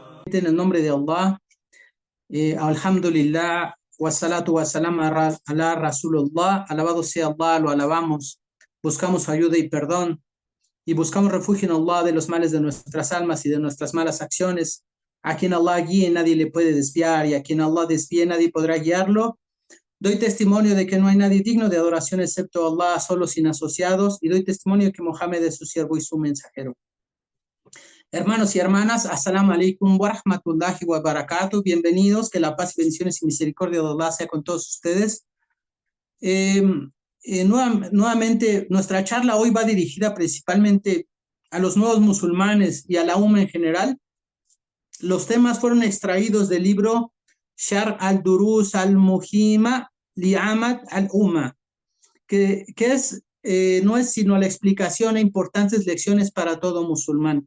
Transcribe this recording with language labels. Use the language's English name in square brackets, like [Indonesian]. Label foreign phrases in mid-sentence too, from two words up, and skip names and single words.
[Spanish] en el nombre de Allah, [Arabic] الحمد لله، والصلاة والسلام على رسول الله, [Spanish] alabado sea Allah, lo alabamos, buscamos ayuda y perdón, y buscamos refugio en Allah de los males de nuestras almas y de nuestras malas acciones. A quien Allah guíe, nadie le puede desviar, y a quien Allah desvíe, nadie podrá guiarlo. Doy testimonio de que no hay nadie digno de adoración excepto Allah, solo sin asociados, y doy testimonio de que Mohammed es su siervo y su mensajero. Hermanos y hermanas, [Arabic] السلام عليكم ورحمة الله وبركاته. [Spanish] Bienvenidos, que la paz, bendiciones y misericordia de Allah sea con todos ustedes. Nuevamente, nuestra charla hoy va dirigida principalmente a los nuevos musulmanes y a la umma en general. Los temas fueron extraídos del libro Shar al-Durus al-Muhima li-Amad al-Umma, que no es sino la explicación a importantes lecciones para todo musulmán.